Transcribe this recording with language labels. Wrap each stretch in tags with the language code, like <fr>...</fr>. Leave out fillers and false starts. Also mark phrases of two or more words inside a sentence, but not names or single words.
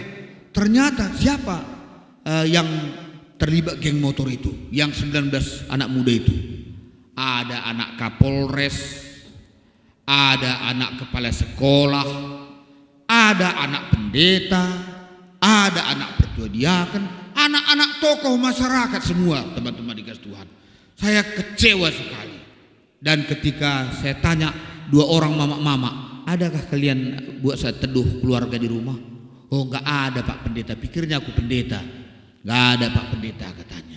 <id>Ternyata siapa yang terlibat geng motor itu, yang 19 anak muda itu? Ada anak Kapolres, ada anak kepala sekolah, ada anak pendeta, ada anak pertua diaken, anak-anak tokoh masyarakat semua, teman-teman dikasih Tuhan. Saya kecewa sekali. Dan ketika saya tanya 2 orang mama-mama, adakah kalian buat saya teduh keluarga di rumah? Oh, enggak ada Pak Pendeta. Pikirnya aku pendeta. Enggak ada Pak Pendeta, katanya.</id>